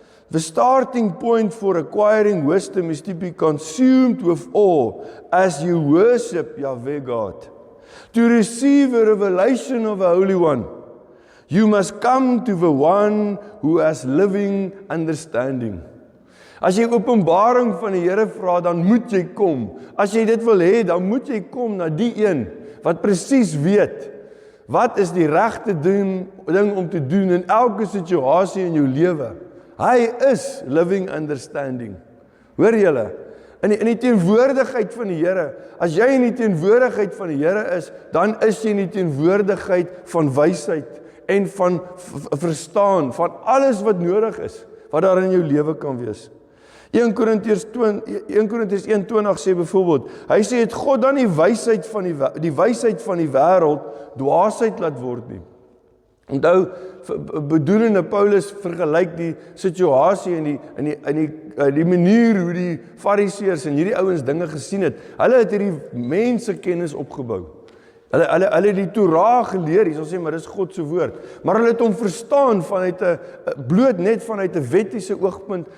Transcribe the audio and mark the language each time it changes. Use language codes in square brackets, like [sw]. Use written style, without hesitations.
[en] The starting point for acquiring wisdom is to be consumed with awe as you worship Yahweh God. To receive a revelation of the Holy One. You must come to the one who has living understanding. [af] As jy openbaring van die Here vra, dan moet jy kom. As jy dit wil hê, dan moet jy kom na die een wat presies weet wat is die regte ding om te doen in elke situasie in jou lewe. Hy is [en] living understanding. [af] Hoor julle? In die teenwoordigheid van die Here, as jy in die teenwoordigheid van die Here is, dan is jy in die teenwoordigheid van wysheid en van verstaan, van alles wat nodig is, wat daar in jou lewe kan wees. 1 Korintiërs 1:20 sê byvoorbeeld, hy sê, het God dan die wysheid van die wêreld dwaasheid laat word nie. Onthou, bedoelende Paulus vergelyk die situasie en die manier hoe die fariseërs en hierdie ouens dinge gesien het. Hulle het hierdie mense kennis opgebou. Hulle het die Torah geleer, jy sal sê, maar dis God se woord. Maar hulle het hom verstaan bloot net vanuit 'n wettiese oogpunt.